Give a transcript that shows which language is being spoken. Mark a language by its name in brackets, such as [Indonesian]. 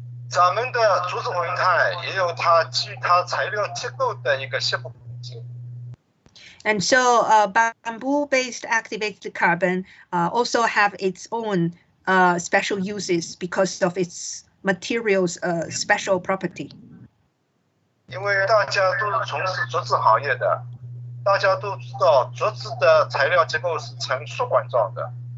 [Chinese] 咱们的竹制活性炭也有它基于它材料结构的一个吸附孔径。 [English] And so bamboo-based activated carbon also have its own special uses because of its materials' special property. [Chinese] 因为大家都是从事竹制行业的，大家都知道竹制的材料结构是呈束管状的。